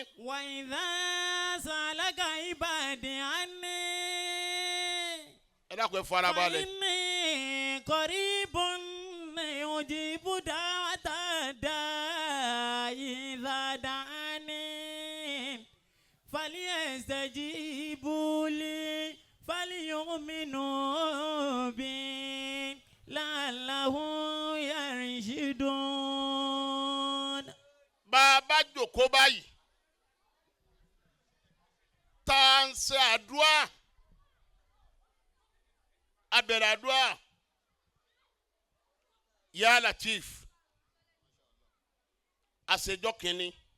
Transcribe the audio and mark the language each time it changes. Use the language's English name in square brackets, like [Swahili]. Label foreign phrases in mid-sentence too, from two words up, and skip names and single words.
[Arabic] وإذا سألك عبادي عني فإني قريب أجيب دعوة الداعي إذا دعاني فليستجيبوا لي فليؤمنوا بي لعلهم يرشدون. [Yoruba] bàbá jókòó báyìí tá ń ṣe àdúrà abẹ̀rẹ̀ àdúrà ya Lateef àṣejọ́ kìíní